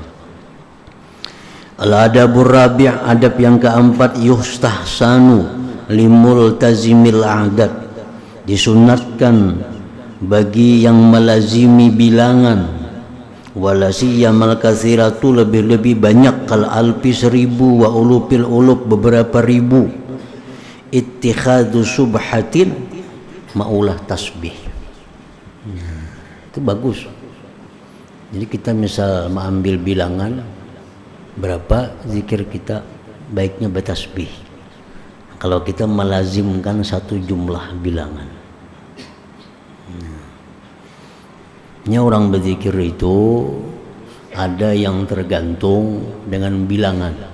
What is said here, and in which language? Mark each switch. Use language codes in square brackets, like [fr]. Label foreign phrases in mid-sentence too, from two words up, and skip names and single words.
[ar] الأدب الرابع', [id] adab yang keempat, [ar] يستحسن لملتزم العدد, [id] disunatkan bagi yang melazimi bilangan, [ar] ولا سيما الكثيرة, [id] lebih-lebih banyak, [ar] كالألف 1000 وألوف الألوف [id] beberapa ribu, [ar] اتخاذ سبحة, [bjn] maulah tasbih. [id] Itu bagus. Jadi kita misal mengambil bilangan berapa zikir kita, baiknya bertasbih. Kalau kita melazimkan satu jumlah bilangan. Ini orang berzikir itu ada yang tergantung dengan bilangan.